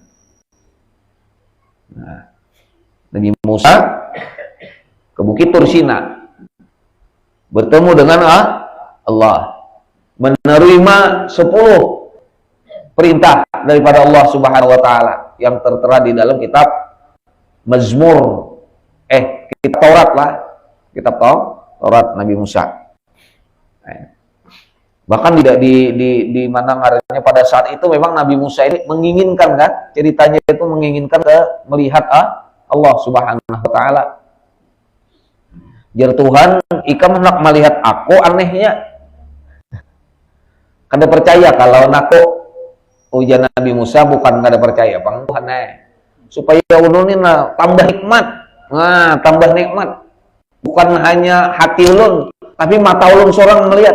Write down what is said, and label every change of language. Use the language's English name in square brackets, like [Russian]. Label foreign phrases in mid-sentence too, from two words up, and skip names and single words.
[Indonesian] Nah, Nabi Musa ke Bukit Tursina, bertemu dengan Allah, menerima 10 perintah daripada Allah [Arabic] سبحانه وتعالى [Indonesian] yang tertera di dalam kitab Mazmur, kitab Taurat lah, kitab Taurat Nabi Musa. Bahkan di mana ngarannya pada saat itu memang Nabi Musa ini menginginkan kan, ceritanya itu menginginkan melihat Allah [Arabic] سبحانه وتعالى. [Banjar] Jar Tuhan, ikam hendak melihat aku, anehnya kada percaya kalau aku ujian Nabi Musa, bukan kada percaya bang Tuhan supaya ulun ini tambah nikmat, tambah nikmat, bukan hanya hati ulun tapi mata ulun seorang melihat.